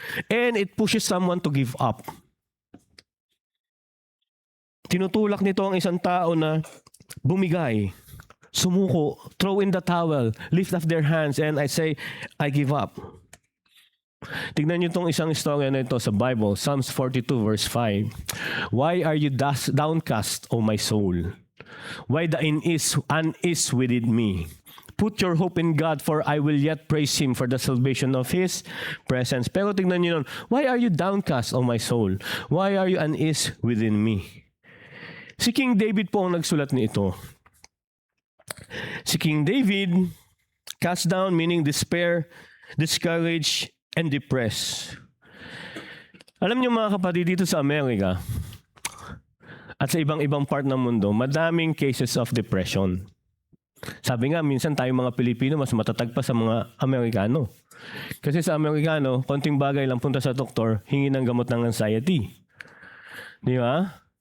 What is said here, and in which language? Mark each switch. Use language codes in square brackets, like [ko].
[en] And it pushes someone to give up. [tl] Tinutulak nito ang isang tao na bumigay, sumuko, [en] throw in the towel, lift up their hands, and I say, I give up. [tl] Tignan niyo itong isang istorya na ito sa Bible, Psalms 42 verse 5. [en] Why are you downcast, O my soul? Why the unease within me? Put your hope in God, for I will yet praise Him for the salvation of His presence. [tl] Pero tignan niyo nun, [en] why are you downcast, O my soul? Why are you unease within me? [tl] Si King David po ang nagsulat nito. [en] Si King David, cast down meaning despair, discouraged, and depressed. [tl] Alam niyo mga kapatid, dito sa Amerika at sa ibang part ng mundo, madaming [en] cases of depression. [tl] Sabi nga, minsan tayong mga Pilipino mas matatag pa sa mga Amerikano. Kasi sa Amerikano, konting bagay lang punta sa doktor, hingi ng gamot ng anxiety. Di ba?